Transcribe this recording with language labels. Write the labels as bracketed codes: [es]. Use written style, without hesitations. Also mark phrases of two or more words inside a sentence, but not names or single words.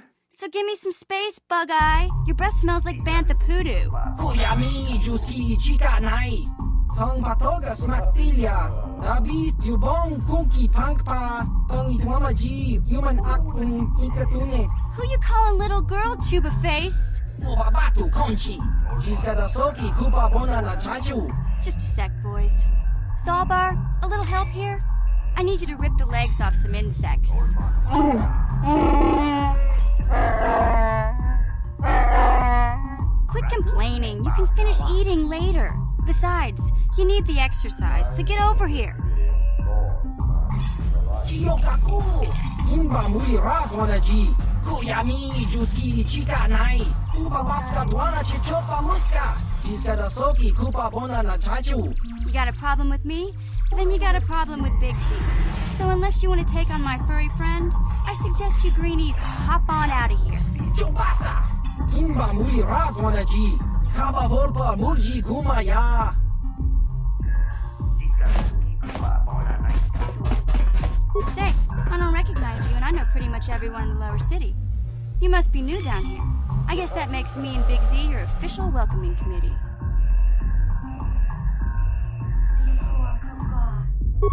[en] So give me some space, Bug-Eye. Your breath smells like bantha poodoo. Kuyami juski chika nai, tong patoga smaktilia, dabi tubong kunki pankpa, tong itwamaji human akung ikatune. Who you calling little girl, Chuba Face? Ubabatu konchi, chiska da soki kupa bona na chachu. Just a sec, boys. Sawbar, a little help here? I need you to rip the legs off some insects. Quit complaining. You can finish eating later. Besides, you need the exercise, so get over here. Kiyokaku, kimba muli ratwanaji, kuyami juski chika nai, uba baska dwana chichopa muska, chiska da soki kupa bona na chachu. You got a problem with me? Then you got a problem with Big C. So unless you want to take on my furry friend, I suggest you greenies hop on out of here. Chupasa! Kimba muli ratwanaji, kaba volpa murji kumaya. Say, I don't recognize you, and I know pretty much everyone in the lower city. You must be new down here. I guess that makes me and Big Z your official welcoming committee.